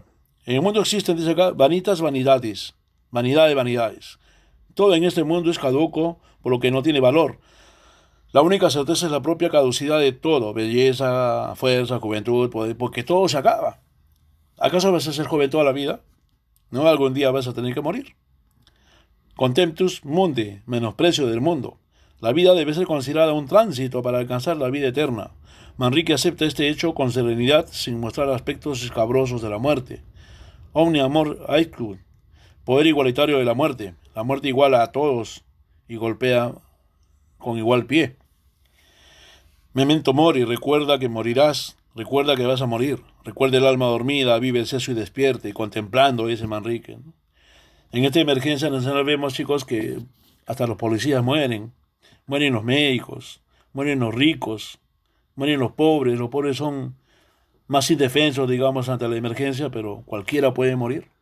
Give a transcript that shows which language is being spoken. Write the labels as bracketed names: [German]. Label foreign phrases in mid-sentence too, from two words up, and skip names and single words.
[Spanish] En el mundo existen, dice acá, vanitas vanidades, vanidad de vanidades. Todo en este mundo es caduco, por lo que no tiene valor. La única certeza es la propia caducidad de todo, belleza, fuerza, juventud, poder, porque todo se acaba. ¿Acaso vas a ser joven toda la vida? No, algún día vas a tener que morir. [Latin] Contemptus mundi, [Spanish] menosprecio del mundo. La vida debe ser considerada un tránsito para alcanzar la vida eterna. Manrique acepta este hecho con serenidad, sin mostrar aspectos escabrosos de la muerte. [Latin] Omni amor aequum, [Spanish] poder igualitario de la muerte. La muerte iguala a todos y golpea con igual pie. [Latin] Memento mori, [Spanish] recuerda que morirás, recuerda que vas a morir. Recuerda el alma dormida, vive el seso y despierte, contemplando, dice Manrique, ¿no? En esta emergencia nacional vemos, chicos, que hasta los policías mueren. Mueren los médicos, mueren los ricos, mueren los pobres son más indefensos, digamos, ante la emergencia, pero cualquiera puede morir.